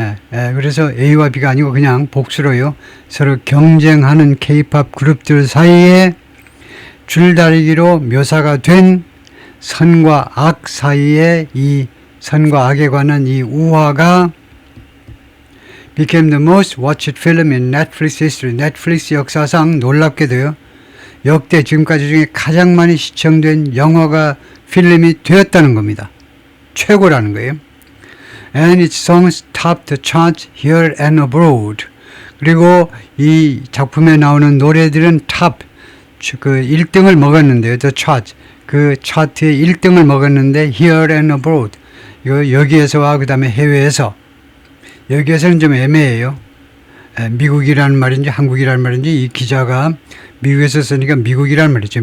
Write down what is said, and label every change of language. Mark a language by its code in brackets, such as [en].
[ko] 그래서 A와 B가 아니고 그냥 복수로요. 서로 경쟁하는 K-pop 그룹들 사이에 줄다리기로 묘사가 된 선과 악 사이에 이 선과 악에 관한 이 우화가 [en] became the most watched film in Netflix history. [ko] 넷플릭스 역사상 놀랍게도요. 역대 지금까지 중에 가장 많이 시청된 영화가 필름이 되었다는 겁니다. 최고라는 거예요. [en] And its songs topped the charts here and abroad. [ko] 그리고 이 작품에 나오는 노래들은 그 1등을 먹었는데요. [en] The chart. [ko] 그 차트의 1등을 먹었는데 [en] here and abroad. [ko] 이거 여기에서와 그 다음에 해외에서. 여기에서는 좀 애매해요. 미국이라는 말인지 한국이라는 말인지 이 기자가 미국에서 쓰니까 미국이라는 말이죠.